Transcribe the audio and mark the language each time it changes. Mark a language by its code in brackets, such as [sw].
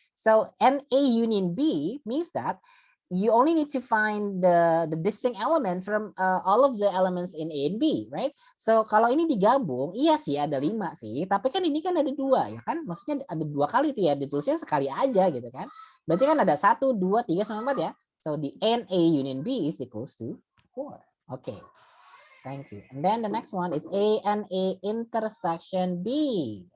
[en] So, NA union B means that you only need to find the distinct element from all of the elements in A and B, right? [id] So, kalau ini digabung, iya sih ada 5 sih. Tapi kan ini kan ada 2 ya kan? Maksudnya ada 2 kali tuh ya. Ditulisnya sekali aja gitu kan. Berarti kan ada 1, 2, 3, sama 4 ya. [en] So the NA union B is equals to 4. Okay. Thank you. And then the next one is A and A intersection B.